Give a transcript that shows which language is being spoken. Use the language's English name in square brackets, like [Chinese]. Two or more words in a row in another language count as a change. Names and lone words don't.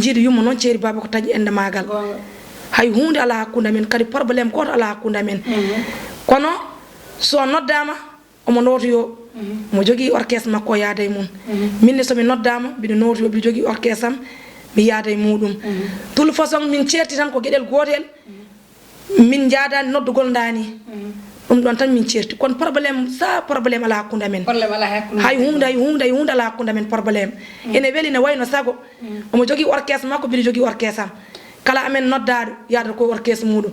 [Fula] Jiidu yumma noon ceeri baba ko taƴi ende magal. Gonga. Hay hunde ala hakkude men, kadi probléme goto ala hakkude men. Mhm. Kono so noddama, omo notoyo. Mhm. Mo jogui orchestre makko, o yaada e mum. Mhm. Minne somi noddama, mbiɗa notoyo, mbiɗa jogui orchestre am, mi yaada e muɗum. [French] Mhm. Toute façon, [Fula] min certi tan ko gueɗel gotel. Mhm. Min jaadani noddugol dani. Mhm. Ɗum ɗon tan min certi. Kono probléme, sa probléme ala hakkude men. Probléme ala hakkude Hay men. hunde, hay hunde, hay hunde ala hakkude men probléme. Mhm. Ene weli ne wayno sago. Mm. Omo jogii orchestre makko, mbiɗa jogii orchestre am. Kala amen noddaɗo, yadata ko orchestre muɗum.